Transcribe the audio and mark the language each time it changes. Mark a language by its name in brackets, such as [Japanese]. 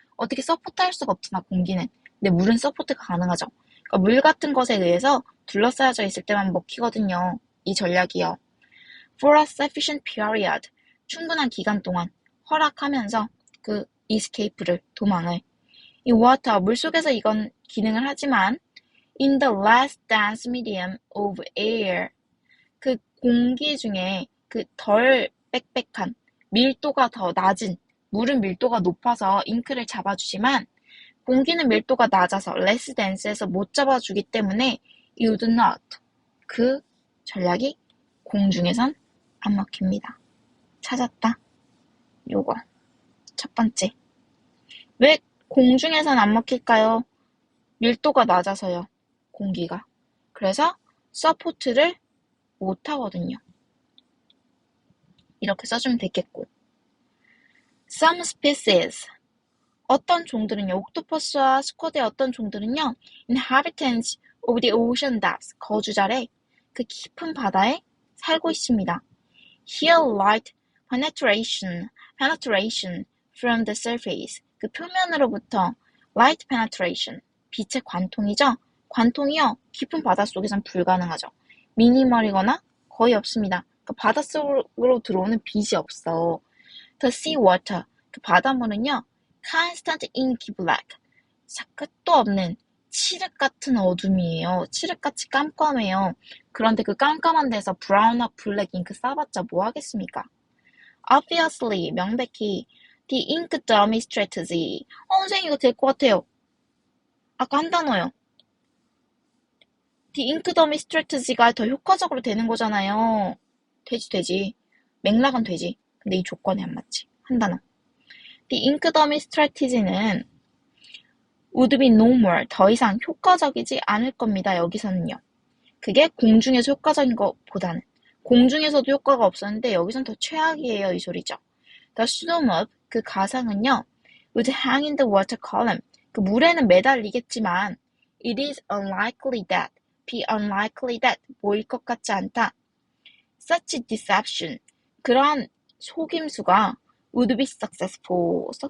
[Korean] 어떻게 서포트할 수가 없잖아, 공기는. 근데 물은 서포트가 가능하죠. 그러니까 물 같은 것에 의해서 둘러싸여져 있을 때만 먹히거든요. 이 전략이요. [English] For a sufficient period. [Korean] 충분한 기간 동안 허락하면서 그 escape를, 도망을. [English] 이 water, [Korean] 물속에서 이건 기능을 하지만 [English] in the less dense medium of air. [Korean] 그 공기 중에 그 덜 빽빽한, 밀도가 더 낮은, 물은 밀도가 높아서 잉크를 잡아주지만 공기는 밀도가 낮아서 less dense에서 못 잡아주기 때문에 [English] you do not. [Korean] 그 전략이 공중에선 안 먹힙니다. 찾았다. 요거. 첫 번째. 왜 공중에선 안 먹힐까요? 밀도가 낮아서요. 공기가. 그래서 서포트를 못 하거든요. 이렇게 써주면 되겠고. [English] Some species. [Korean] 어떤 종들은요. 옥토퍼스와 스쿼드의 어떤 종들은요. [English] Inhabitants of the ocean depths. [Korean] 거주자래. 그 깊은 바다에 살고 있습니다. [English] Here light penetration from the surface. [Korean] 그 표면으로부터 [English] light penetration. [Korean] 빛의 관통이죠. 관통이요. 깊은 바닷속에선 불가능하죠. 미니멀이거나 거의 없습니다. 그 바닷속으로 들어오는 빛이 없어. [English] The sea water. [Korean] 그 바닷물은요. [English] constant inky black. [Korean] 끝도 없는 칠흑 같은 어둠이에요. 칠흑같이 깜깜해요. 그런데 그 깜깜한 데서 브라운과 블랙 잉크 싸봤자 뭐 하겠습니까? [English] Obviously, [Korean] 명백히 [English] the ink dummy strategy. [Korean] 선생님 이거 될 것 같아요. 아까 한 단어요. [English] The ink dummy strategy [Korean] 가 더 효과적으로 되는 거잖아요. 되지. 맥락은 되지. 근데 이 조건이 안 맞지. 한 단어. [English] The ink dummy strategy는 would be no more. [Korean] 더 이상 효과적이지 않을 겁니다. 여기서는요. 그게 공중에서 효과적인 것보다는. 공중에서도 효과가 없었는데 여기선 더 최악이에요. 이 소리죠. [English] The storm of [Korean] 그 가상은요. [English] would hang in the water column. [Korean] 그 물에는 매달리겠지만 [English] it is unlikely that be unlikely that [Korean] 보일 것 같지 않다. [English] Such deception. [Korean] 그러한 속임수가 [English] would be successful.